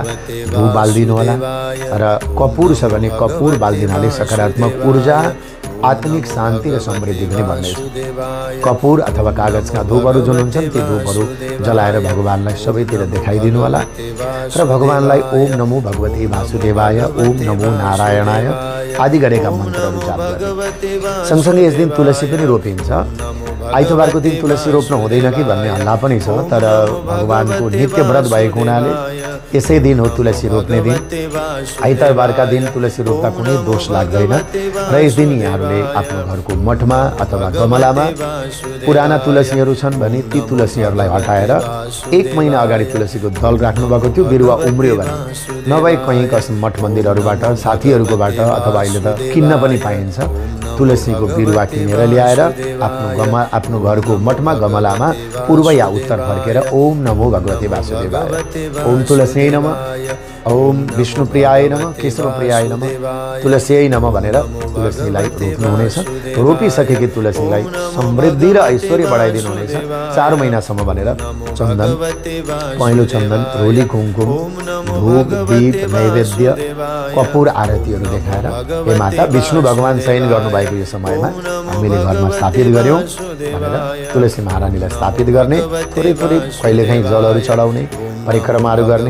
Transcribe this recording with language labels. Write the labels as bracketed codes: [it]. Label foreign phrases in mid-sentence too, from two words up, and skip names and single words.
[ne] धूप बाल्दिनु होला र कपुर छ भने कपुर बाल्दिनाले सकारात्मक ऊर्जा, आत्मिक शान्ति र समृद्धि पनि बढ्नेछ। कपुर अथवा कागजका धूपहरू जुन हुन्छन् ती धूपहरू जलाएर भगवानलाई सबैतिर देखाइदिनु होला र भगवानलाई [sa] ओम नमो भगवते वासुदेवाय, ओम नमो नारायणाय [ne] आदि गरेका मन्त्रहरू जाप गर्ने। सँगसँगै यस दिन तुलसी पनि रोपिन्छ। आइतबारको दिन तुलसी रोप्न हुँदैन कि भन्ने हल्ला पनि छ, तर भगवानको नित्य व्रत भएको हुनाले यसै दिन हो तुलसी रोप्ने दिन। आइतबारका दिन तुलसी रोप्दा कुनै दोष लाग्दैन र यस दिन यहाँहरूले आफ्नो घरको मठमा अथवा गमलामा पुराना तुलसीहरू छन् भने ती तुलसीहरूलाई हटाएर 1 महिना अगाडि तुलसीको दल राख्नुभएको थियो, बिरुवा उम्रियो भने नभए कहीँ कस मठ मन्दिरहरूबाट, साथीहरूकोबाट अथवा अहिले त किन्न पनि पाइन्छ, तुलसीको बिरुवा किनेर ल्याएर आफ्नो घरको मठमा गमलामा पूर्व या उत्तर फर्केर [sa] ओम नमो भगवते वासुदेवाय, ओम तुलसी नमः, ओम विष्णुप्रियाय नमः, केशवप्रियाय नमः, तुलसी नमः [ne] भनेर तुलसीलाई रोप्नुहुनेछ। रोपिसकेकी तुलसीलाई समृद्धि र ऐश्वर्य बढाइदिनु हुनेछ। 4 महिनासम्म भनेर चन्दन, पहेँलो चन्दन, रोली कुमकुम, धूप, दीप, नैवेद्य, कपुर आरतीहरू देखाएर हे माता विष्णु भगवान शयन गर्नुभएको यो समयमा हामीले घरमा स्थापित गर्यौँ भनेर तुलसी महारानीलाई स्थापित गर्ने, थोरै थोरै कहिलेकाहीँ जलहरू चढाउने, परिक्रमाहरू गर्ने।